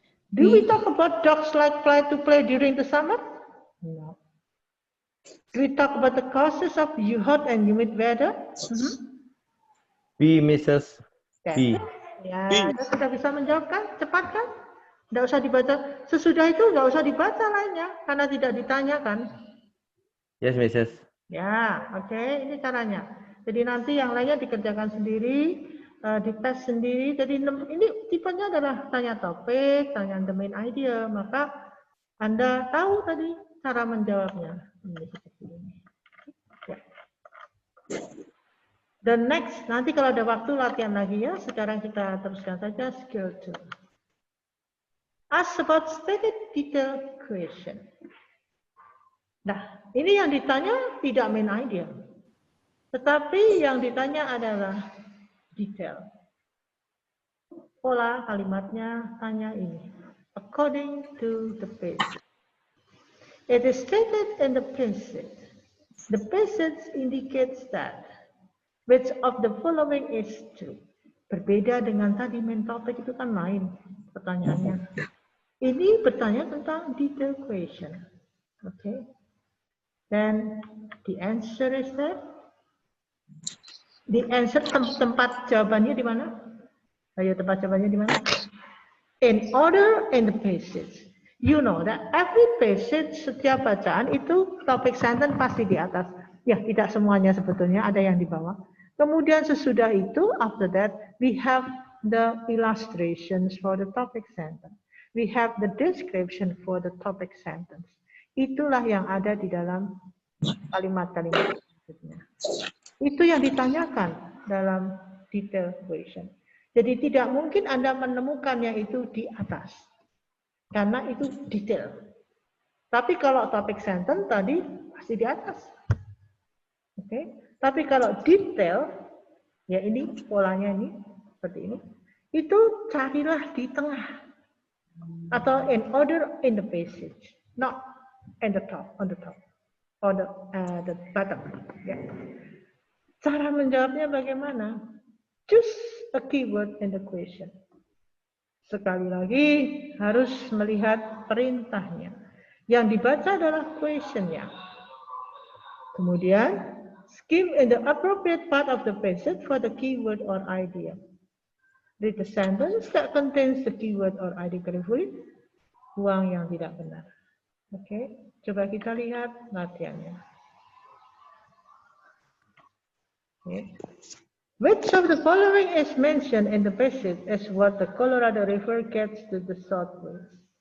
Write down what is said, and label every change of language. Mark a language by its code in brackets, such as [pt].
[en] Do we talk about dogs like fly to play during the summer? No. Do we talk about the causes of hot and humid weather? B, Mrs. B. [id] Ya, Anda sudah bisa menjawab kan? Cepat kan? Tidak usah dibaca. Sesudah itu nggak usah dibaca lainnya, karena tidak ditanyakan. [en] Yes, Mrs. [id] Ya, oke. Ini caranya. Jadi nanti yang lainnya dikerjakan sendiri, dites sendiri. Jadi ini tipenya adalah tanya topik, tanya [en] the main idea. [id] Maka Anda tahu tadi cara menjawabnya. Ini seperti ini. Ya. [en] The next, [id] nanti kalau ada waktu latihan lagi ya. Sekarang kita teruskan saja skill 2. [en] Ask about stated detail question. [id] Nah, ini yang ditanya tidak main idea. Tetapi yang ditanya adalah, detail. Pola kalimatnya tanya ini. [en] According to the passage. It is stated in the passage. The passage indicates that which of the following is true. [id] Berbeda dengan tadi main topic itu kan lain pertanyaannya. Ini bertanya tentang detail question. Okay. [en] Then the answer is that the answer [id] tempat jawabannya di mana? Ayo tempat jawabannya di mana? [en] In order in the passage. You know that every passage [id] setiap bacaan itu topik sentence pasti di atas. Ya, tidak semuanya sebetulnya, ada yang di bawah. Kemudian sesudah itu, [en] after that, we have the illustrations for the topic sentence. We have the description for the topic sentence. [id] Itulah yang ada di dalam kalimat-kalimat berikutnya. Itu yang ditanyakan dalam detail question. Jadi tidak mungkin Anda menemukannya itu di atas. Karena itu detail. Tapi kalau topik sentence tadi pasti di atas. Oke. Tapi kalau detail, ya ini polanya ini seperti ini. Itu carilah di tengah. [en] Atau in order in the passage. Not in the top, on the top. Or the bottom. Ya. [id] Cara menjawabnya bagaimana? [en] Choose a keyword in the question. [id] Sekali lagi harus melihat perintahnya. Yang dibaca adalah questionnya. [en] Kemudian skim in the appropriate part of the passage for the keyword or idea. Read the sentence that contains the keyword or idea carefully. [id] Buang yang tidak benar. Oke, coba kita lihat latihannya. [en] Okay. Which of the following is mentioned in the passage as what the Colorado River gets to the southwest?